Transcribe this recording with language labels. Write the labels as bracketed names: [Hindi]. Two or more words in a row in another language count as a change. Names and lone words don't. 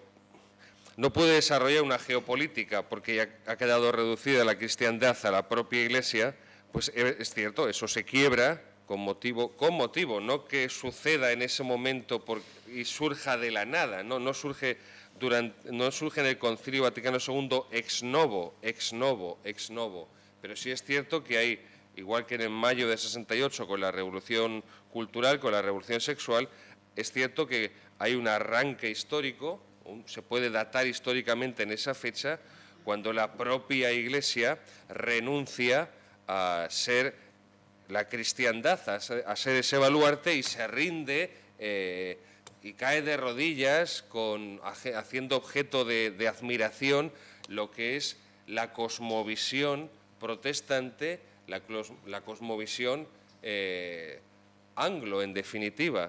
[Spanish] No puede desarrollar una geopolítica porque ya ha quedado reducida la cristiandad a la propia Iglesia, pues es cierto, eso se quiebra con motivo, no que suceda en ese momento y surja de la nada, no surge en el Concilio Vaticano II [Latin] ex novo, [Spanish] pero sí es cierto que hay, igual que en mayo de 68 con la Revolución Cultural, con la Revolución Sexual, es cierto que hay un arranque histórico, se puede datar históricamente en esa fecha, cuando la propia Iglesia renuncia a ser la cristiandad, a ser ese baluarte y se rinde y cae de rodillas haciendo objeto de admiración lo que es la cosmovisión protestante, la cosmovisión anglo, en definitiva.